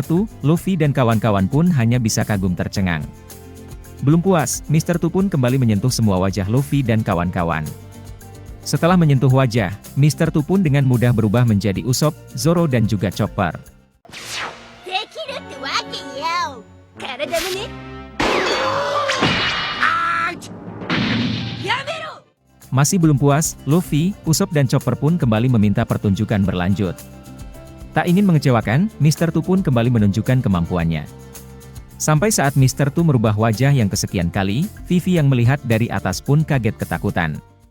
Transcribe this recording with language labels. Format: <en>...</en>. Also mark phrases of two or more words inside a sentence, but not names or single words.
<id>Tu, Luffy dan kawan-kawan pun hanya bisa kagum tercengang. Belum puas, Mr. Tu pun kembali menyentuh semua wajah Luffy dan kawan-kawan. Setelah menyentuh wajah, Mr. Tu pun dengan mudah berubah menjadi Usopp, Zoro dan juga Chopper.</id> <ja>からダメね。やめろ。</ja> <id>Masih belum puas, Luffy, Usopp dan Chopper pun kembali meminta pertunjukan berlanjut. Tak ingin mengecewakan, Mr. Tu pun kembali menunjukkan kemampuannya. Sampai saat Mr. Tu merubah wajah yang kesekian kali, Vivi yang melihat dari atas pun kaget ketakutan.</id>